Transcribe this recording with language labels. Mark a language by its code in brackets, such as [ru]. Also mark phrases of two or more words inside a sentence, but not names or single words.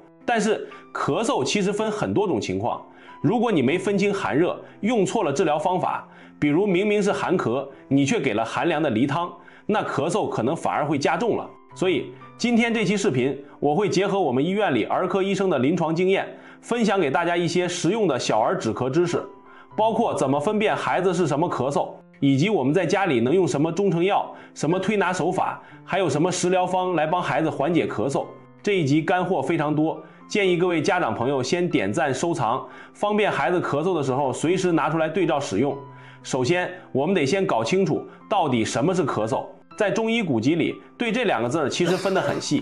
[zh] 但是咳嗽其實分很多種情況，如果你沒分清寒熱，用錯了治療方法，比如明明是寒咳，你卻給了寒涼的梨湯，那咳嗽可能反而会加重了。所以今天這期視頻，我會結合我們醫院裡兒科醫生的臨床經驗，分享給大家一些實用的小兒止咳知識，包括怎麼分辨孩子是什麼咳嗽，以及我們在家裡能用什麼中成藥、什麼推拿手法，還有什麼食療方来幫孩子緩解咳嗽。這一集乾貨非常多，建議各位家長朋友先點讚收藏，方便孩子咳嗽的時候隨時拿出來对照使用。首先，我們得先搞清楚到底什麼是咳嗽。在中醫古籍裡，对這2個字其實分得很細。